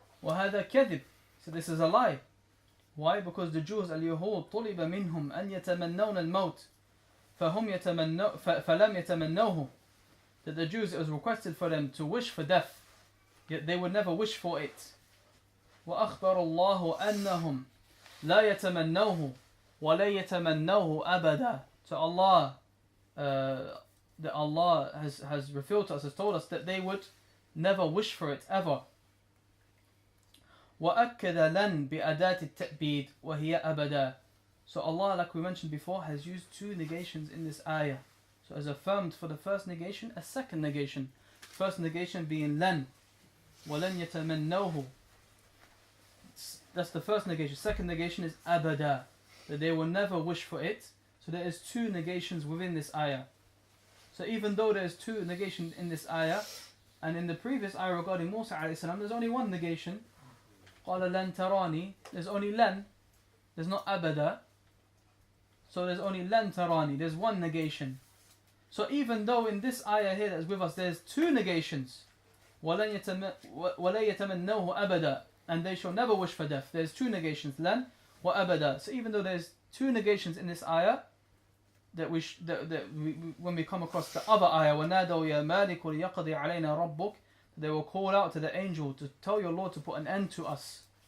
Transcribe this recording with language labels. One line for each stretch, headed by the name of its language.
Arabic: وهذا كذب,
English: so this is a lie. Why? Because the Jews
Arabic: اليهود طلب منهم أن يتمنون الموت فلم يتمنوه,
English: that the Jews, it was requested for them to wish for death, yet they would never wish for it.
Arabic: وأخبر الله أنهم لا يتمنوه ولا يتمنوه أبدا.
English: So Allah, that Allah has revealed to us, has told us that they would never wish for it ever.
Arabic: وأكد لن بأداة التأبيد وهي أبدا.
English: So Allah, like we mentioned before, has used two negations in this ayah. So as affirmed for the first negation, a second negation. First negation being لن
Arabic: وَلَنْ يَتَمَنَّوْهُ.
English: That's the first negation. Second negation is أبدا, that they will never wish for it. So there is two negations within this ayah. So even though there is two negations in this ayah, and in the previous ayah regarding Musa alayhi salam, there's only one negation.
Arabic: قال لن تراني,
English: there's only
Arabic: لن,
English: there's not
Arabic: أبدا.
English: So there's only لن تراني, there's one negation. So even though in this ayah here that's with us there's two negations,
Arabic: وَلَا يَتَمَنَّوْهُ أَبَدًا,
English: and they shall never wish for death, there's two negations,
Arabic: لن وَأَبَدًا.
English: So even though there's two negations in this ayah, that we when we come across the other ayah,
Arabic: وَنَادَوْا يَا مَالِكُ لِيَقْضِي عَلَيْنَا رَبُّكَ,
English: they will call out to the angel to tell your Lord to put an end to us.